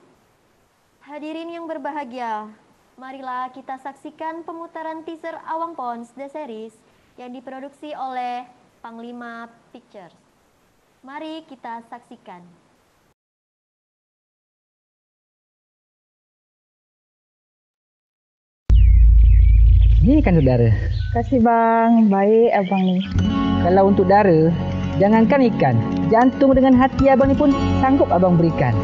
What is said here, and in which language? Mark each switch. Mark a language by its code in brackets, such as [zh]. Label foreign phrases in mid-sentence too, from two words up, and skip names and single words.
[id] Hadirin yang berbahagia, marilah kita saksikan pemutaran teaser Awang Pons The Series yang diproduksi oleh Panglima Pictures. Mari kita saksikan. [ms] Ini kan saudara. Kasih bang, baik abang nih. Kalau untuk dara, jangankan ikan, jantung dengan hati abang ni pun sanggup abang berikan.